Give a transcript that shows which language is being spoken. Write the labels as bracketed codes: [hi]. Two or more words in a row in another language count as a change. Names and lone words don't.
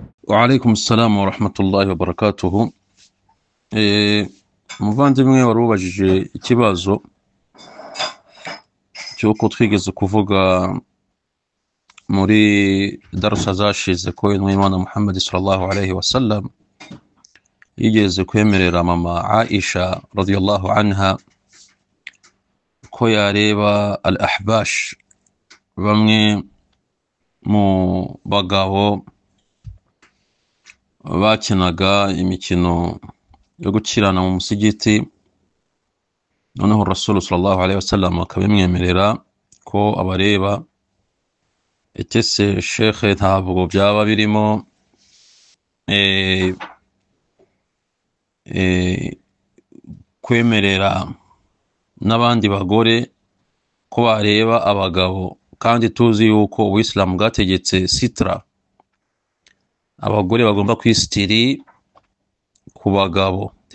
[ar] وعليكم السلام ورحمة الله وبركاته. [rw] muvandimwe wari ubajije ikibazo cyuko twigeze kuvuga muri darasa zashize ko Imana Muhammad [ar] صلى الله عليه وسلم [rw] yigeze kwemerera mama Aisha [ar] رضي الله عنها [rw] ko yareba al-ahbash, bamwe mu bagabo bakinaga imikino yo gukirana mu musigiti, noneho [ar] رسول صلى الله عليه وسلم [rw] akabimwemerera ko abareba. Etese Sheikh ntabwo byaba birimo kwemerera n'abandi bagore ko bareba abagabo, kandi tuzi yuko Uislamu bwategetse sitra, abagore bagomba kwistiri ku bagabo,